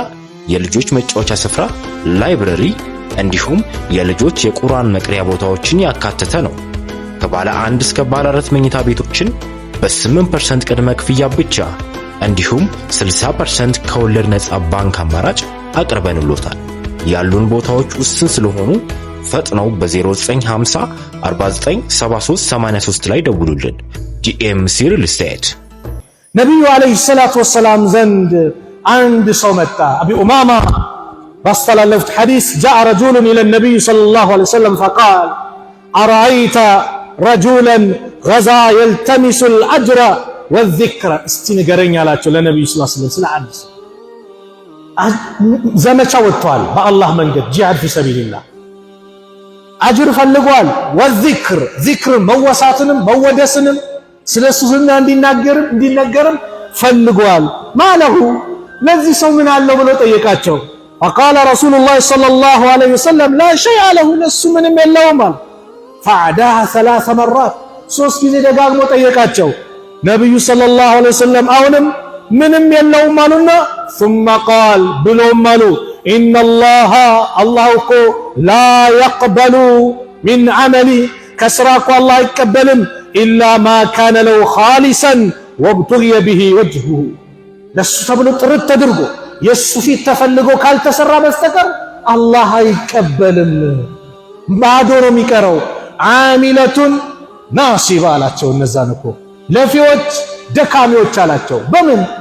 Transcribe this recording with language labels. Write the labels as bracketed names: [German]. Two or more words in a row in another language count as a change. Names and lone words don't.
[Amharic] የልጆች መጫወቻ ስፍራ፣ ላይብረሪ እንዲሁም የልጆች የቁርአን መቅሪያ ቦታዎችን ያካተተ ነው። ከባለ 1 እስከ ባለ 4 መኝታ ቤቶችን በ8% ቅድመ ክፍያ ብቻ እንዲሁም 60% ከወለድ ነፃ ባንክ አማራጭ አቅርበንሎታል። ያሉን ቦታዎች ውስን ስለሆኑ ፈጥነው በ0950 49 73 83 ላይ ደውሉልን። ዲኤምሲ ሪል ስቴት። ነብዩ [Arabic] عليه الصلاة والسلام [Amharic] ዘንድ አንድ ሰው መጣ። አቢ ኡማማ ባስተላለፉት ሐዲስ [Arabic] جاء رجل الى النبي صلى الله عليه وسلم فقال ارايت رجلا غزا يلتمس الاجر والذكر [Amharic] እስቲ ንገረኝ አላቸው ለነብዩ [Arabic] صلى الله عليه وسلم። [Amharic] ስለ አንድ ዘመቻ ወጥቷል በአላህ መንገድ [Arabic] جهاد في سبيل الله [Amharic] አጅር ፈልጓል። ወዚክር ዚክር መወሳትንም መወደስንም ስለሱ ዝና እንዲነገርም ፈልጓል። ማለሁ ለዚህ ሰው ምን አለው ብሎ ጠየቃቸው። [Arabic] فقال رسول الله صلى الله عليه وسلم لا شيء [Amharic] له ለሱ ምንም የለውም አለ። [Arabic] فعداها 3 مرات [Amharic] 3 ጊዜ ደጋግሞ ጠየቃቸው። ነብዩ [Arabic] صلى الله عليه وسلم [Amharic] አሁንም ምንም የለውም አሉና [Arabic] ثم قال [Amharic] ብሎም አሉ [Arabic] إن الله [Amharic] እኮ لا [Arabic] يقبل من عملي [Amharic] ከስራኩ አላህ አይቀበልም [Arabic] إلا ما كان له خالصا وابتغي به وجهه [Amharic] ለሱ ተብሎ ጥርት ተደርጎ የሱ ፊት ተፈልጎ ካልተሰራ በስተቀር አላህ አይቀበልም። ባዶ ነው የሚቀረው። [Arabic] عاملة ناصبة [Amharic] አላቸው። እነዛን እኮ ለፊዎች ደካሚዎች አላቸው። በምን